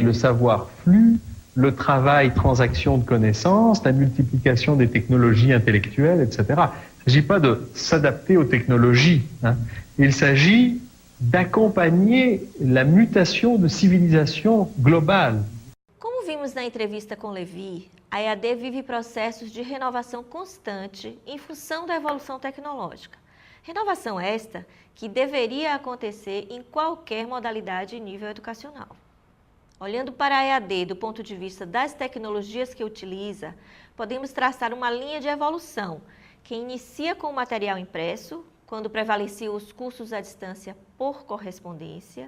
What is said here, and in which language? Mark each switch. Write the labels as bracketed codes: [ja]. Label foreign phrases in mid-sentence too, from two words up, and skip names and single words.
[fr] Le savoir flux, le travail, transaction de connaissances, la multiplication des technologies intellectuelles, etc. Il ne s'agit pas de s'adapter aux technologies. Il s'agit d'accompagner la mutation de civilisation globale. [pt] Como vimos na entrevista com Levi, a EAD vive processos de renovação constante em função da evolução tecnológica. Renovação esta que deveria acontecer em qualquer modalidade e nível educacional. Olhando para a EAD do ponto de vista das tecnologias que utiliza, podemos traçar uma linha de evolução que inicia com o material impresso, quando prevaleciam os cursos à distância por correspondência.